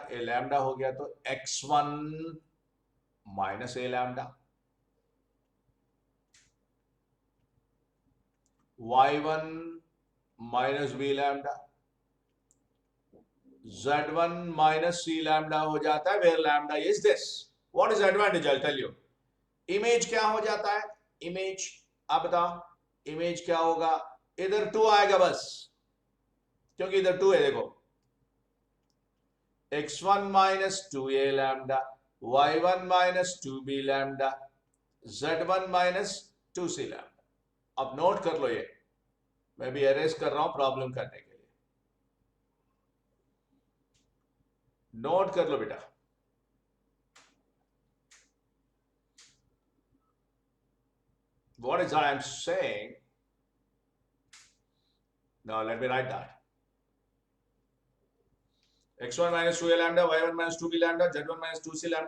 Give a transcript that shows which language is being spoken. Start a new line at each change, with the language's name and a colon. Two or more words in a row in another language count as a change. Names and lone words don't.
English: a lambda
Hindi: हो गया तो
English: x1 minus a lambda, y1 minus b lambda, z1 minus c lambda
Hindi: हो जाता है.
English: Where lambda is this. What is advantage? I tell you.
Hindi: इमेज क्या हो जाता है? इमेज आप बताओ, इमेज क्या होगा? इधर 2 आएगा बस, क्योंकि इधर 2 है.
English: देखो x1 minus 2a lambda, y1 minus 2b lambda, z1 minus 2c lambda.
Hindi: अब नोट कर लो, ये मैं भी अरेज कर रहा हूं प्रॉब्लम करने के लिए. नोट कर लो बेटा.
English: What is that I'm saying? Now let me write that. x1 minus 2a lambda, y1 minus 2b lambda, z1 minus 2c lambda.